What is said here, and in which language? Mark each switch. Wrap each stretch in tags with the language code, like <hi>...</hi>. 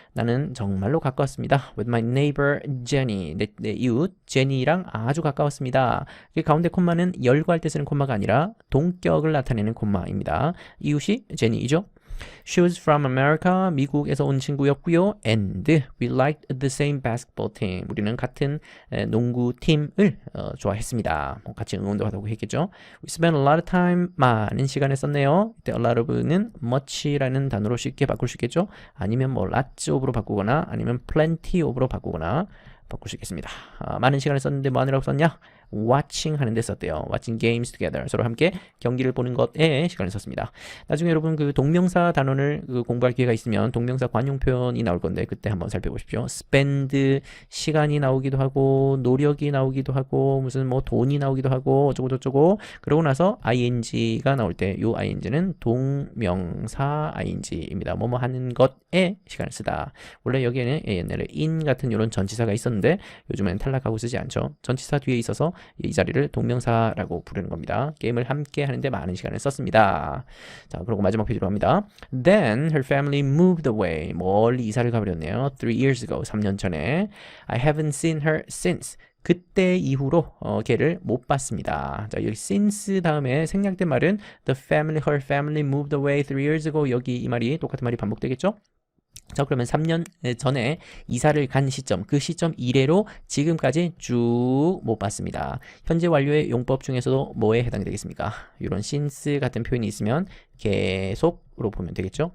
<ko>나는 정말로 가까웠습니다.</ko> <en>With my neighbor Jenny.</en> <ko>내 이웃 제니랑 아주 가까웠습니다. 가운데 콤마는 열거할 때 쓰는 콤마가 아니라 동격을 나타내는 콤마입니다. 이웃이 제니이죠.</ko> <en>She was from America.</en> <ko>미국에서 온 친구였고요.</ko> <en>And we liked the same basketball team.</en> <ko>우리는 같은 농구팀을 좋아했습니다. 같이 응원도 하다고 했겠죠.</ko> <en>We spent a lot of time.</en> <ko>많은 시간을 썼네요. 이때 a lot of는 much라는 단어로 쉽게 바꿀 수 있겠죠. 아니면 뭐 lots of로 바꾸거나 아니면 plenty of로 바꾸거나 바꿀 수 있겠습니다. 많은 시간을 썼는데 뭐 하느라고 썼냐? watching 하는 데 썼대요.</ko> <en>watching games together.</en> <ko>서로 함께 경기를 보는 것에 시간을 썼습니다. 나중에 여러분 그 동명사 단원을 공부할 기회가 있으면 동명사 관용 표현이 나올 건데 그때 한번 살펴보십시오. spend 시간이 나오기도 하고 노력이 나오기도 하고 무슨 뭐 돈이 나오기도 하고 어쩌고 저쩌고 그러고 나서 ing가 나올 때 이 ing는 동명사 ing입니다. 뭐뭐 하는 것에 시간을 쓰다. 원래 여기에는 옛날에 in 같은 이런 전치사가 있었는데 요즘엔 탈락하고 쓰지 않죠. 전치사 뒤에 있어서 이 자리를 동명사라고 부르는 겁니다. 게임을 함께 하는데 많은 시간을 썼습니다. 자, 그리고 마지막 페이지로 갑니다.</ko> <en>Then her family moved away.</en> <ko>멀리 이사를 가버렸네요.</ko> <en>3 years ago.</en> <ko>3년 전에.</ko> <en>I haven't seen her since.</en> <ko>그때 이후로 걔를 못 봤습니다. 자, 여기 since 다음에 생략된 말은</ko> <en>her family moved away 3 years ago.</en> <ko>여기 이 말이 똑같은 말이 반복되겠죠? 자, 그러면 3년 전에 이사를 간 시점, 그 시점 이래로 지금까지 쭉 못 봤습니다. 현재 완료의 용법 중에서도 뭐에 해당이 되겠습니까? 이런 since 같은 표현이 있으면 계속으로 보면 되겠죠?</ko>